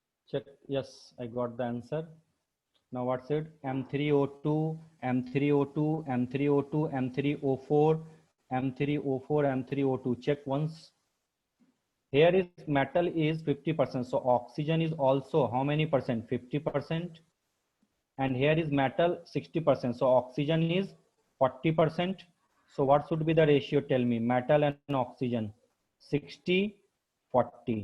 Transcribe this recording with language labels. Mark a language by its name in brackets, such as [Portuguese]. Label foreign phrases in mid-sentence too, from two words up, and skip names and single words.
[English] check. Yes, I got the answer. Now what's it? M3O2, M3O2, M3O2, M3O4, M3O4, M3O2. Check once. Here is metal is 50%. So oxygen is also how many percent? 50%. And here is metal 60%. So oxygen is 40%. So what should be the ratio? Tell me. Metal and oxygen. 60, 40.